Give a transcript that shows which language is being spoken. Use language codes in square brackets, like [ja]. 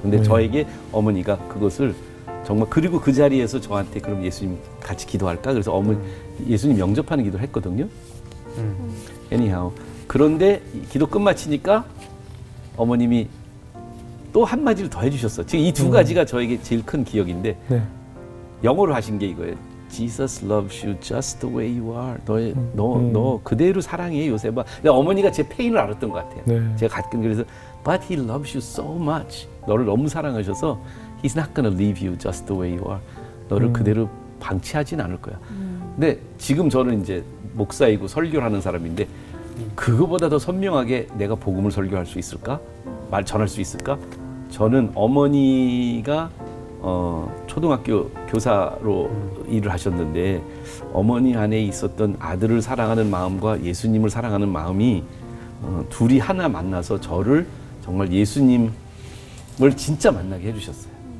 [ko] 근데 저에게 어머니가 그것을 정말 그리고 그 자리에서 저한테 그럼 예수님 같이 기도할까? 그래서 예수님 영접하는 기도를 했거든요. [en] anyhow. [ko] 그런데 기도 끝마치니까 어머님이 또 한마디를 더 해주셨어. 지금 이 두 가지가 저에게 제일 큰 기억인데 네. 영어로 하신 게 이거예요. [en] Jesus loves you just the way you are. [ko] 너 그대로 사랑해 요셉아. 근데 어머니가 제 페인을 알았던 것 같아요. 네. 제가 가끔 그래서 [en] But he loves you so much. [ko] 너를 너무 사랑하셔서 [en] He's not gonna leave you just the way you are. [ko] 너를 그대로 방치하진 않을 거야. 근데 지금 저는 이제 목사이고 설교를 하는 사람인데 그거보다 더 선명하게 내가 복음을 설교할 수 있을까? 말 전할 수 있을까? 저는 어머니가 초등학교 교사로 일을 하셨는데 어머니 안에 있었던 아들을 사랑하는 마음과 예수님을 사랑하는 마음이 둘이 하나 만나서 저를 정말 예수님을 진짜 만나게 해주셨어요.